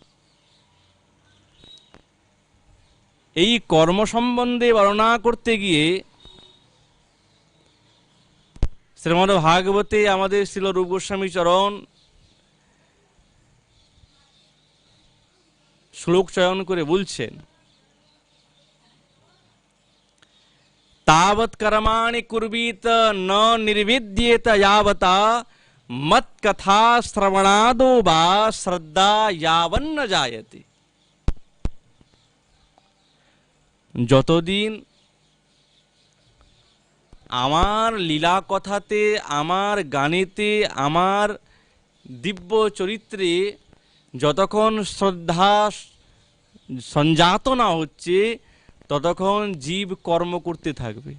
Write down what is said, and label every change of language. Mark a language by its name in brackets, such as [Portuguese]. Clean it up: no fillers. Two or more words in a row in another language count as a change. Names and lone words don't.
[Bangla] এই কর্ম সম্বন্ধে বর্ণনা করতে গিয়ে শ্রীমদ্ ভাগবতে আমাদের শ্রীল রূপ গোস্বামী চরণ শ্লোক চয়ন করে বলছেন, [Sanskrit] तावत् कर्माणि कुर्वीत न निर्विद्येत यावता मत कथा श्रवणादो वा श्रद्धा यावन्न जायते। [Bangla] যতদিন আমার লীলা কথাতে, আমার গানেতে, আমার দিব্য চরিত্রে যতক্ষণ শ্রদ্ধা সঞ্জাত না হচ্ছে, ততক্ষণ জীব কর্ম করতে থাকবে।